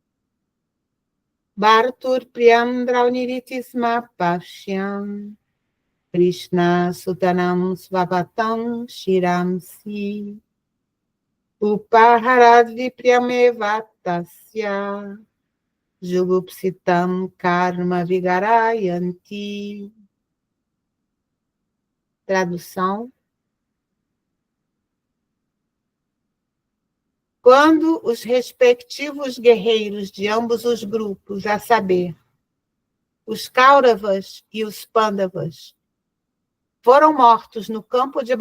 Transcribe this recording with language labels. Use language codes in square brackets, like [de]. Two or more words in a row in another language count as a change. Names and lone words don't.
[sa] Bhartur Priyam Drauniritisma Pashyam Krishna Sutanam Svavatam Shiramsi Upaharad Vipryamevatasya Jugupsitam Karma Vigarayanti. [pt] Tradução. Quando os respectivos guerreiros de ambos os grupos, a saber, os Kauravas e os Pandavas, foram mortos no campo de